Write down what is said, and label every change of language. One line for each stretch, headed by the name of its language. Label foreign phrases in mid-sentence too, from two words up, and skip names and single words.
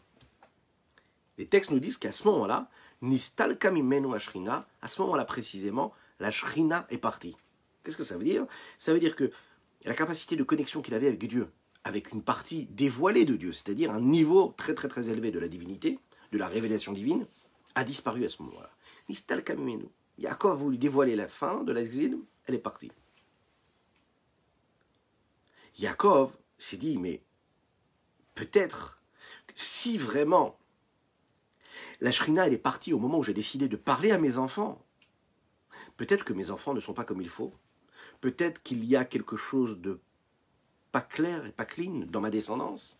French: Les textes nous disent qu'à ce moment-là,
Hebrew: נסתלקה ממנו השכינה,
French: à ce moment-là précisément, la shrina est partie. Qu'est-ce que ça veut dire? Ça veut dire que la capacité de connexion qu'il avait avec Dieu, avec une partie dévoilée de Dieu, c'est-à-dire un niveau très très très élevé de la divinité, de la révélation divine, a disparu à ce moment-là.
Hebrew: נסתלקה ממנו.
French: Yaakov a voulu dévoiler la fin de l'exil, elle est partie. Yaakov s'est dit, mais peut-être, si vraiment la Shrina elle est partie au moment où j'ai décidé de parler à mes enfants, peut-être que mes enfants ne sont pas comme il faut, peut-être qu'il y a quelque chose de pas clair et pas clean dans ma descendance.